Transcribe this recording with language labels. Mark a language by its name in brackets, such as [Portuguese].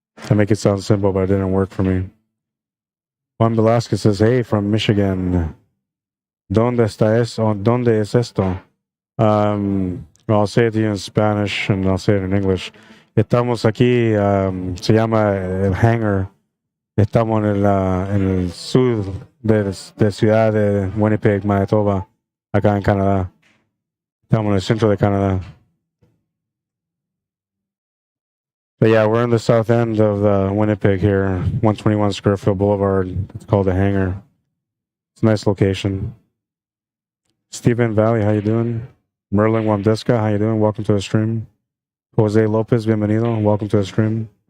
[English] I make it sound simple, but it didn't work for me. Juan Velasquez says, hey, from Michigan. [Spanish] ¿Dónde está eso? ¿Dónde es esto? [English] Well, I'll say it to you in Spanish and I'll say it in English. [Spanish] Estamos aquí, se llama el Hangar. Estamos en el sur de ciudad de Winnipeg, Manitoba, acá en Canadá. Estamos en el centro de Canadá. [English] But yeah, we're in the south end of Winnipeg here, 121 Scurfield Blvd. It's called the Hangar. It's a nice location. Stephen Valley, how you doing? Merlin Wamdeska, how you doing? Welcome to the stream. Jose Lopez, bienvenido. Welcome to the stream.